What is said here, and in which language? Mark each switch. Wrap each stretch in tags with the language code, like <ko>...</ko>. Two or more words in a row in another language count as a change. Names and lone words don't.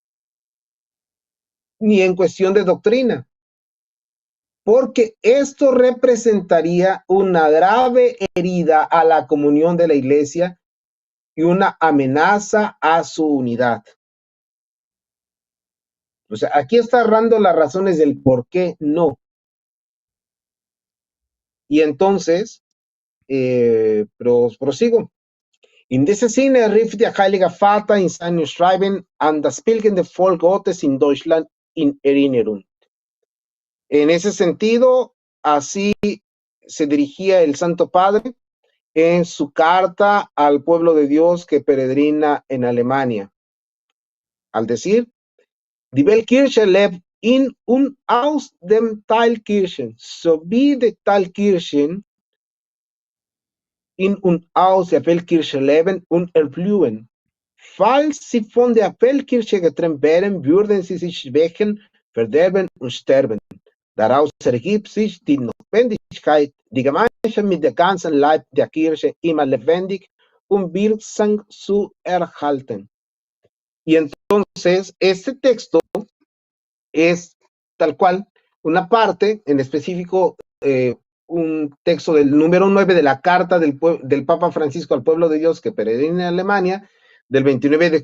<es>ni en cuestión de doctrina, porque esto representaría una grave herida a la comunión de la Iglesia y una amenaza a su unidad. O sea, aquí está dando las razones del por qué no. Y entonces, prosigo.</es> <de>In diesem Sinne rief der Heilige Vater in seinem Schreiben an das pilgernde Volk Gottes in Deutschland in Erinnerung.</de> <es>En ese sentido, así se dirigía el Santo Padre en su carta al pueblo de Dios que peregrina en Alemania. Al decir,</es> <de>Die Weltkirche lebt in und aus dem Teilkirchen, sowie die Teilkirchen in und aus der Weltkirche leben und erblühen. Falls sie von der Weltkirche getrennt wären, würden sie sich schwächen, verderben und sterben. Daraus ergibt sich die Notwendigkeit, die Gemeinschaft mit der ganzen Leib der Kirche immer lebendig und wirksam zu erhalten.</de> <es>Y entonces, este texto es tal cual una parte, en específico, un texto del número 9 de la carta del Papa Francisco al pueblo de Dios que peregrina en Alemania, del 29 de</es>